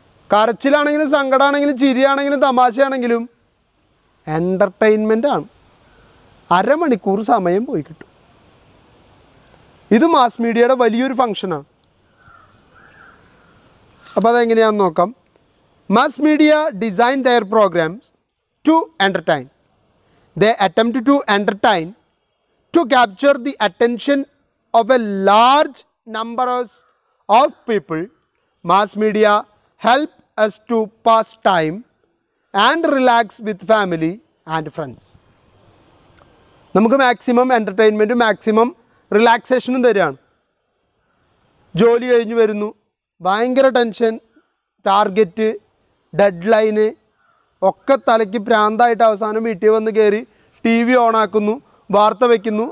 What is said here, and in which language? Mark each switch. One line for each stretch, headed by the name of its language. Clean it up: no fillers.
Malayalam: കരച്ചിലാണെങ്കിലും സങ്കടമാണെങ്കിലും ചിരിയാണെങ്കിലും തമാശയാണെങ്കിലും എൻ്റർടൈൻമെൻ്റാണ്. അരമണിക്കൂർ സമയം പോയി കിട്ടും. ഇത് മാസ് മീഡിയയുടെ വലിയൊരു ഫങ്ഷനാണ്. അപ്പോൾ അതെങ്ങനെയാണെന്ന് നോക്കാം.
English: Mass media design their programs to entertain. They attempt to entertain, to capture the attention of a large numbers of people. Mass media help us to pass time and relax with family and friends.
Malayalam: നമുക്ക് maximum എൻ്റർടൈൻമെൻറ്റും maximum റിലാക്സേഷനും തരികയാണ്. ജോലി കഴിഞ്ഞ് വരുന്നു, ഭയങ്കര tension, target, dead line ഒക്കെ തലയ്ക്ക് പ്രാന്തായിട്ട് അവസാനം വീട്ടിൽ വന്ന് കയറി ടി വി ഓണാക്കുന്നു, വാർത്ത വയ്ക്കുന്നു.